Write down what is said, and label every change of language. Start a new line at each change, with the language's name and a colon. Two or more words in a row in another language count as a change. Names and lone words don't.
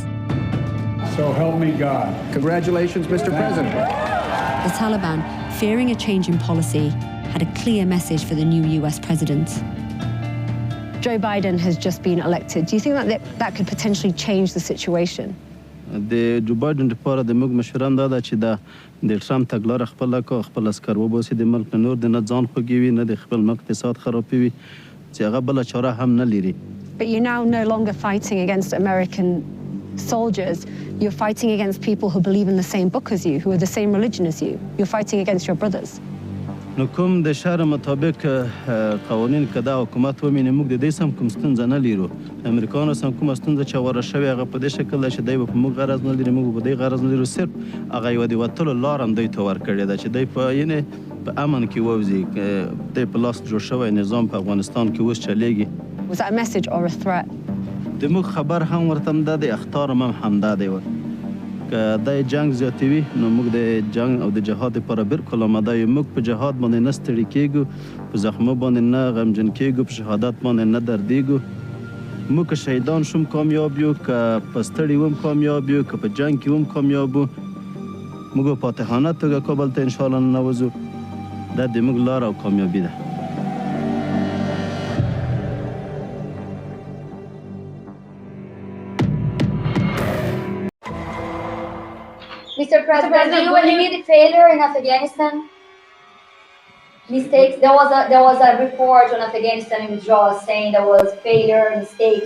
English: So help me God. Congratulations, Mr. President. The Taliban, fearing a change in policy, had a clear message for the new US president. Joe Biden has just been elected. Do you think that could potentially change the situation?
Pashto: د جو بایدن لپاره د موږ مشوران دا ده چې د ټرمپ تګلاره خپله کړو، خپل عسکر وباسي د ملک نه، نور د نه ځان خوږوي نه د خپل ملک اقتصاد خرابوي، چې هغه بله چاره هم نه لري.
English: But you're now no longer fighting against American soldiers. You're fighting against people who believe in the same book as you, who are the same religion as you. You're fighting against your brothers.
Pashto: نو کوم د شهر مطابق قوانین که دا حکومت ومینې موږ د دې سم کوم ستونزه نه لرو. امریکایانو سم کومه ستونزه چې هواره شوې هغه په دې شکل ده چې دی به په موږ غرض نه لري، موږ په دې غرض نه لرو. صرف هغه یوه د وتلو لار هم دوی ته ورکړې ده چې دی په یعنې په امن کې ووځي. دی په لاس جوړ شوی نظام په افغانستان کې اوس چلیږي.
English: Was that a message or a threat?
Pashto: د موږ خبر هم ورته همدا دی، اخطار هم همدا دی. که دا جنگ زیاتوي نو موږ د جنگ او د جهاد لپاره بالکل آماده یو. موږ په جهاد باندې نه ستړي کیږو، په زخمو باندې نه غمجن کیږو، په شهادت باندې نه دردیږو. موږ که شهیدان شوم کامیاب یو، که په ستړي وم کامیاب یو، که په جنگ کې وم کامیاب وو. موږ په فاتحانه توګه کابل ته
Arabic: انشاءالله
Pashto: ننوځو. دا د موږ لار او کامیابي ده.
English: Mr. President, do you admit failure in Afghanistan? Mistakes. There was a report on Afghanistan in withdrawal saying there was failure, mistakes.